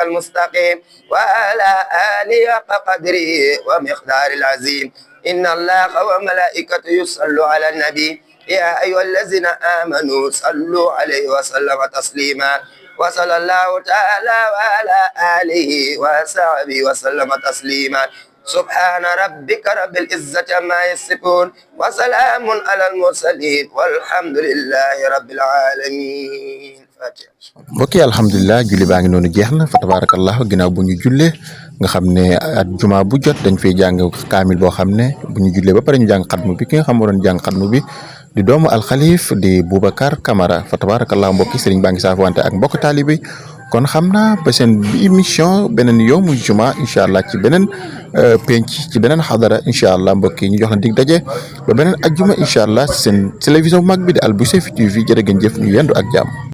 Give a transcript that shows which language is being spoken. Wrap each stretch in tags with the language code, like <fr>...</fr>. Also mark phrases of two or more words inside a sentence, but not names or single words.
<ar>المستقيم وعلى آله حق قدره ومقدار العظيم إن الله وملائكته يصلوا على النبي يا أيها الذين آمنوا صلوا عليه وسلم تسليما وصلى الله تعالى وعلى آله وصحبه وسلم تسليما سبحان ربك رب العزة ما يصفون وسلام على المرسلين والحمد لله رب العالمين. فاتحة.</ar> <wo>mbokk yi alhamdulilah julli baa ngi noonu jeex na fa tabarakallah ginnaaw bu ñu jullee nga xam ne at juma bu jot dañ fay jàng kaamil boo xam ne bu ñu jullee ba pare ñu jàng xatmu bi ki nga xam moo doon jàng xatmu bi di doomu alxalif di Boubacar Camara fa tabarakallah mbokk yi sëriñ baa ngi saafante ak mbokk taalibe kon xam naa ba seen émission beneen yowmu juma</wo> <ar>إن شاء الله</ar> <wo>ci beneen penc ci beneen xadara</wo> <ar>إن شاء الله</ar> <wo>mbokk yi ñu jox la dig daje ba beneen ajjuma</wo> <ar>إن شاء الله</ar> <wo>seen télévision bu mag bi di Al Bouchayfi TV jërë ngeen jëf ñu yendu ak jàmm.</wo>